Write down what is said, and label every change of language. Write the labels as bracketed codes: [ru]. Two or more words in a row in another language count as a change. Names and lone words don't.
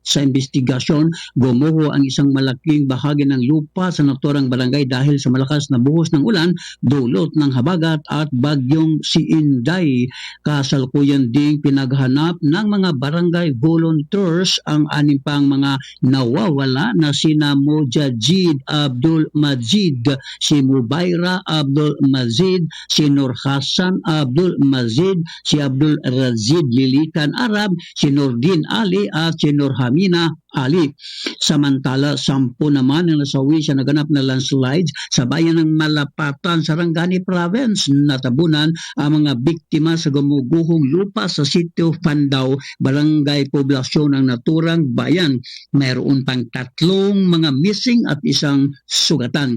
[tl] Sa investigasyon, gumuho ang isang malaking bahagi ng lupa sa naturang barangay dahil sa malakas na buhos ng ulan, dulot ng habagat at bagyong si Inday. Kasalukuyan ding pinaghanap ng mga barangay volunteers ang 6 pang mga nawawala na sina Mujahid Abdul Majid, si Mubayra Abdul Mazid, si Nur Hassan Abdul Mazid, si Abdul Razid Lilikan Arab, si Nurdin Ali at si Nur Hamina Ali. Samantala, 10 naman ang nasawi sa naganap na landslides sa bayan ng Malapatan, Sarangani Province. Natabunan ang mga biktima sa gumuguhong lupa sa sitio Pandaw, barangay poblasyon ng naturang bayan. Mayroon pang 3 mga missing at 1 sugatan.